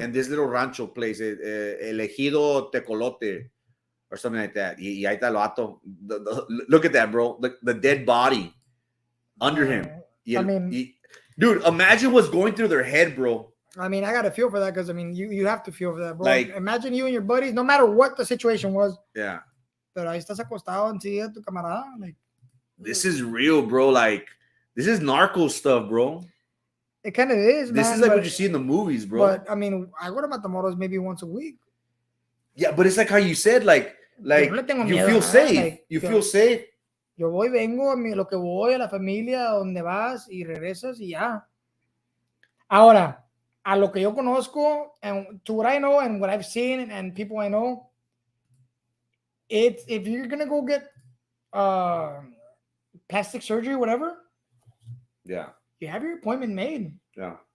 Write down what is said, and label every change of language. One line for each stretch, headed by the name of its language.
English: In this little rancho place, El Ejido Tecolote or something like that.
Spanish: Y ahí está el vato.
English: Look at that, bro. The dead body under him. Dude, imagine what's going through their head, bro. I mean, I got to feel for that because, I mean, you have to feel for that, bro. Like, imagine you and your buddies, no matter what the situation was. Yeah.
Spanish: Pero ahí estás acostado encima de tu camarada.
English: Like, this is real, bro. Like, this is narco stuff, bro. It kind of is, This is like what you see in the movies, bro. But, I mean, I go to Matamoros maybe once a week. Yeah, but it's like how you said, like you feel safe. Like, you feel safe.
Spanish: Yo voy, vengo, lo que voy, a la familia, donde vas y regresas y ya. Ahora, a lo que yo conozco,
English: and to what I know and what I've seen and people I know, it's if you're going to go get plastic surgery, whatever. Yeah. You have your appointment made. Yeah.